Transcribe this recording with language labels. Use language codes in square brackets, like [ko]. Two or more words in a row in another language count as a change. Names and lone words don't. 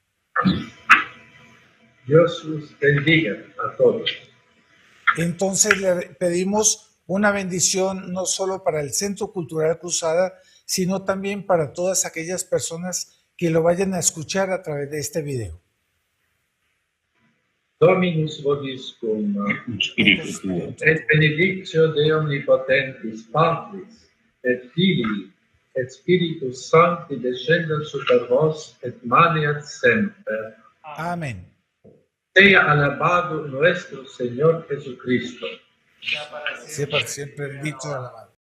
[es] Dios los bendiga a todos. Entonces le pedimos una bendición no solo para el Centro Cultural Cruzada, sino también para todas aquellas personas que lo vayan a escuchar a través de este video. [la] Dominus vobiscum, et benedictio de omnipotentis Patris, et Filii, et Spiritus Sancti descendat super vos, et maneat semper. [es] Amén. Sea alabado nuestro Señor Jesucristo. Sea para siempre bendito y alabado.